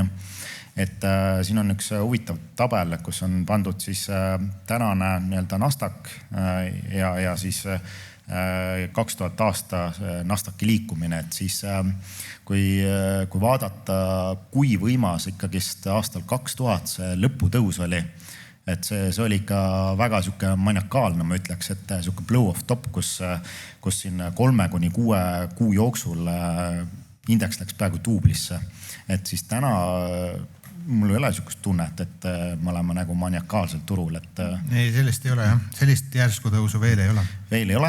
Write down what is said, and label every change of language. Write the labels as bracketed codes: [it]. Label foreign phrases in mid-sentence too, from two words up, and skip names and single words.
[et] Et siin on üks huvitav tabel, kus on pandud siis tänane nii-öelda Nasdaq ja siis 2000 aasta Nasdaqi liikumine, et siis kui vaadata, kui võimas ikkagist aastal 2000 see lõputõus oli, et see oli ikka väga sihuke maniakaalne, ma ütleks, et sihuke [en] blow of top, [et] kus siin 3-6 kuu jooksul indeks läks peaaegu duublisse. Et siis täna mul ei ole sihukest tunnet, et me oleme nagu maniakaalsel turul. Ei, sellist ei ole jah. Sellist järsku tõusu veel ei ole. Veel ei ole.